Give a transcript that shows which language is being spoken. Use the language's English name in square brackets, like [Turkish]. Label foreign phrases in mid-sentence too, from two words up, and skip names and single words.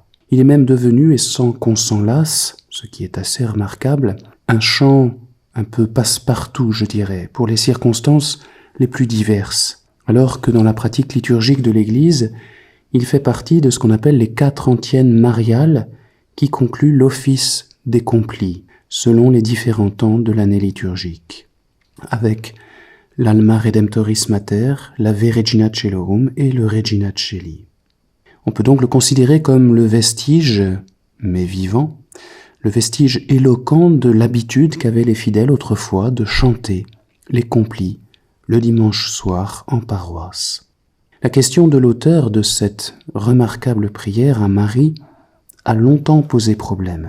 [French] Il est même devenu, et sans qu'on s'en lasse, ce qui est assez remarquable, un chant un peu passe-partout, je dirais, pour les circonstances les plus diverses, alors que dans la pratique liturgique de l'Église, il fait partie de ce qu'on appelle les 4 antiennes mariales qui concluent l'office des complis, selon les différents temps de l'année liturgique, avec l'Alma Redemptoris Mater, l'Ave Regina Caelorum et le Regina Caeli. On peut donc le considérer comme le vestige, mais vivant, le vestige éloquent de l'habitude qu'avaient les fidèles autrefois de chanter les complis le dimanche soir en paroisse. La question de l'auteur de cette remarquable prière à Marie a longtemps posé problème.